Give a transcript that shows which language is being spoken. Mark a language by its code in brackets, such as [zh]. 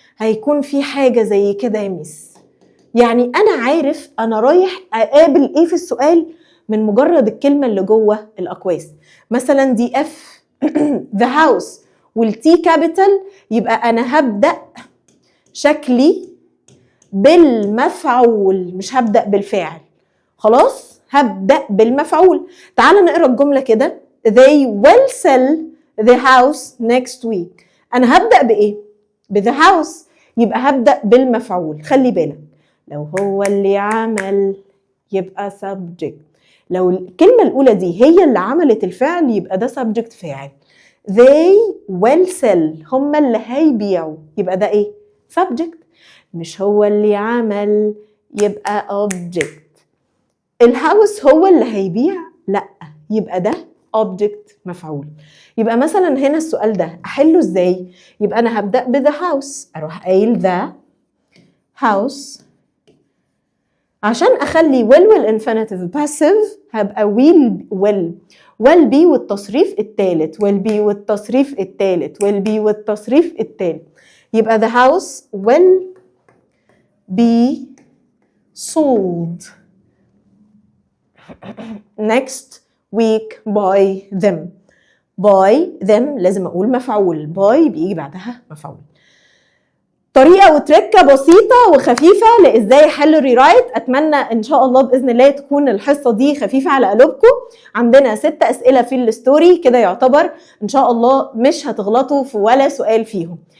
[ar] هيكون في حاجة زي كده يا ميس. يعني أنا عارف أنا رايح أقابل إيه في السؤال من مجرد الكلمة اللي جوه الأقواس. مثلا دي F the house والتي كابيتال، يبقى أنا هبدأ شكلي بالمفعول مش هبدأ بالفاعل. خلاص هبدأ بالمفعول. تعال نقرأ الجملة كده. [en] They will sell the house next week. [ar] أنا هبدأ بإيه؟ ب the house، يبقى هبدأ بالمفعول. خلي بالك لو هو اللي عمل يبقى subject، لو الكلمة الأولى دي هي اللي عملت الفعل يبقى ده subject فاعل. They will sell هم اللي هيبيعوا يبقى ده إيه؟ subject. مش هو اللي عمل يبقى object. الهاوس هو اللي هيبيع؟ لا، يبقى ده object مفعول. يبقى مثلا هنا السؤال ده أحله إزاي؟ يبقى أنا هبدأ ب the house، أروح قايل the house. عشان أخلي will والinfinitive passive هبقى will be والتصريف الثالث will be والتصريف الثالث will be والتصريف الثالث. [en] يبقى the house will be sold next week by them. by them [ar] لازم أقول مفعول، by بيجي بعدها مفعول. طريقة وتركة بسيطة وخفيفة لإزاي حل الريرايت. أتمنى إن شاء الله بإذن الله تكون الحصة دي خفيفة على قلوبكم. عندنا 6 أسئلة في الستوري كده، يعتبر إن شاء الله مش هتغلطوا في ولا سؤال فيهم.